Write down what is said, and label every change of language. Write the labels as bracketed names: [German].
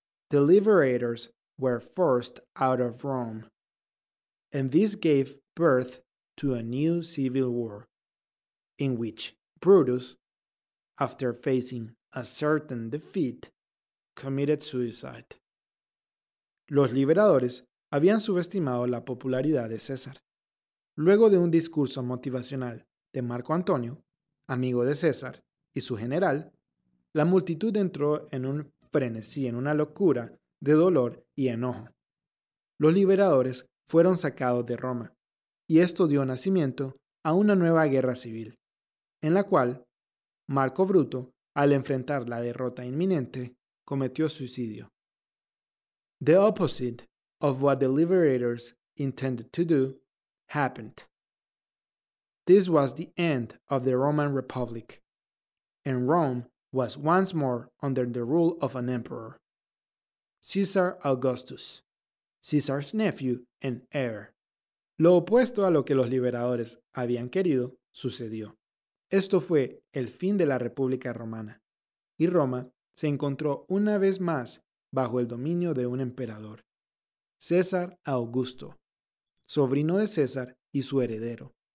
[English] The Liberators were forced out of Rome, and this gave birth to a new civil war, in which Brutus, after facing a certain defeat, committed suicide. [Spanish] Los liberadores habían subestimado la popularidad de César. Luego de un discurso motivacional de Marco Antonio, amigo de César y su general, la multitud entró en un frenesí, en una locura de dolor y enojo. Los liberadores fueron sacados de Roma, y esto dio nacimiento a una nueva guerra civil, en la cual Marco Bruto, al enfrentar la derrota inminente, cometió suicidio. [English] The opposite of what the liberators intended to do happened. This was the end of the Roman Republic, and Rome was once more under the rule of an emperor, Caesar Augustus, Caesar's nephew and heir. [Spanish] Lo opuesto a lo que los liberadores habían querido sucedió. Esto fue el fin de la República Romana, y Roma se encontró una vez más bajo el dominio de un emperador, César Augusto, sobrino de César y su heredero.